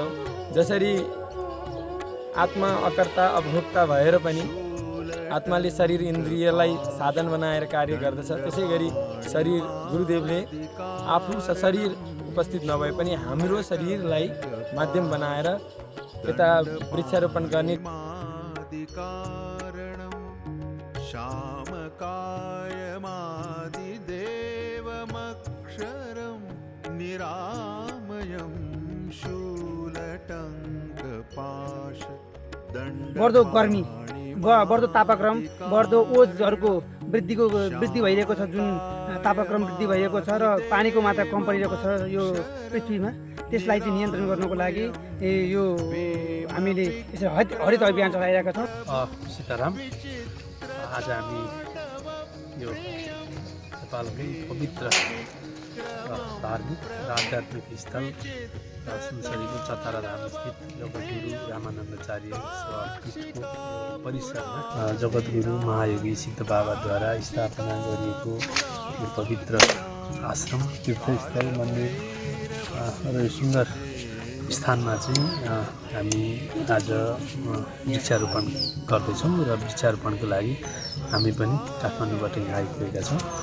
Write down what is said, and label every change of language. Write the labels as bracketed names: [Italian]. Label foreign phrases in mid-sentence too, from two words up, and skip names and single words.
[Nepali] जसरी आत्मा अकर्ता अभोक्ता भएर पनि आत्माले शरीर इन्द्रियलाई साधन बनाएर कार्य गर्दछ, त्यसै गरी शरीर गुरुदेवले आफू सशरीर उपस्थित नभए पनि हाम्रो शरीरलाई माध्यम बनाएर यता वृक्षारोपण गर्ने [Sanskrit] श्यामकायमादिदेव अक्षरं निरामयं शूलटङ्कपाश [Nepali] बढ्दो गर्मी बढ्दो तापक्रम बढ्दो ओजहरूको वृद्धि भइरहेको छ, जुन तापक्रम वृद्धि भइरहेको छ र पानीको मात्रा कम परिरहेको छ यो पृथ्वीमा, त्यसलाई चाहिँ नियन्त्रण गर्नको लागि यो हामीले यसरी हरित अभियान चलाइरहेका छौँ। सीताराम, आज हामी यो नेपालकै पवित्र धार्मिक र आध्यात्मिक स्थल सुनसरीको चतारा धाम स्थित जगद्गुरु रामानन्दाचार्य पीठको परिसरमा जगद्गुरु महायोगी सिद्ध बाबाद्वारा स्थापना गरिएको यो पवित्र आश्रम, तीर्थस्थल, मन्दिर र यो सुन्दर स्थानमा चाहिँ हामी आज वृक्षारोपण गर्दैछौँ र वृक्षारोपणको लागि हामी पनि काठमाडौँबाट यहाँ आइपुगेका छौँ।